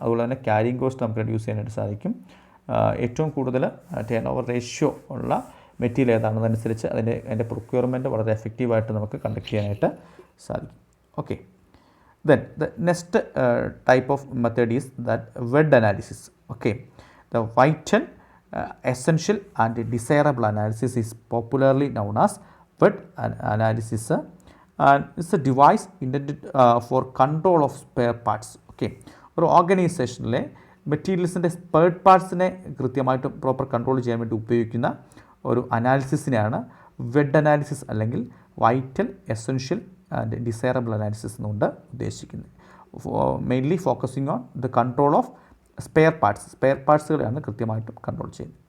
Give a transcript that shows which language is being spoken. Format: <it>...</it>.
<ml>അതുപോലെ തന്നെ carrying cost നമുക്ക് റെഡ്യൂസ് ചെയ്യാനായിട്ട് സാധിക്കും. ഏറ്റവും കൂടുതൽ ടേൺ ഓവർ റേഷ്യോ ഉള്ള മെറ്റീരിയൽ ഏതാണെന്നനുസരിച്ച് അതിൻ്റെ പ്രൊക്യൂർമെൻറ്റ് വളരെ എഫക്റ്റീവായിട്ട് നമുക്ക് കണ്ടക്ട് ചെയ്യാനായിട്ട് സാധിക്കും.</ml> <en>Okay, then the next type of method is that wed analysis. Okay, the vital essential and desirable analysis is popularly known as WED analysis, and it's a device intended for control of spare parts.</en> <ml>Okay, ഒരു ഓർഗനൈസേഷനിലെ മെറ്റീരിയൽസിൻ്റെ spare പാർട്സിനെ കൃത്യമായിട്ട് proper control ചെയ്യാൻ വേണ്ടി ഉപയോഗിക്കുന്ന ഒരു അനാലിസിസിനെയാണ് wed analysis അല്ലെങ്കിൽ vital, essential and desirable analysis എന്നുകൊണ്ട് ഉദ്ദേശിക്കുന്നത്.</ml> <en>mainly focusing on the control of spare പാർട്സുകളെയാണ്</en> <ml>കൃത്യമായിട്ടും കൺട്രോൾ ചെയ്യുന്നത്.</ml>